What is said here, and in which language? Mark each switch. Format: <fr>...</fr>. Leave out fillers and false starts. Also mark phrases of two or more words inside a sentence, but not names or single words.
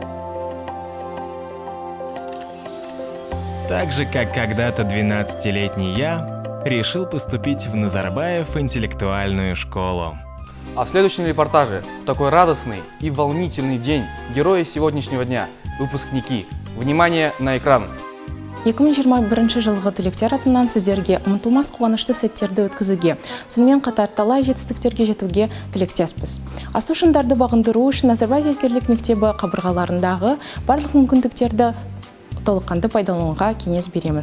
<ru>Так же, как когда-то 12-летний я решил поступить в Назарбаев интеллектуальную школу. А в следующем репортаже в такой радостный и волнительный день герои сегодняшнего дня – выпускники. Внимание на экран!</ru> <kk>2021 жылғы түлектер атынан сіздерге ұмытылмас қуанышты сәттерді өткізуге, сонымен қатар талай жетістіктерге жетуге тілектеспіз. Асу шыңдарды бағындыру үшін Назарбаев зияткерлік мектебі қабырғаларындағы барлық мүмкіндіктерді толыққанды пайдалануға кеңес береміз.</kk>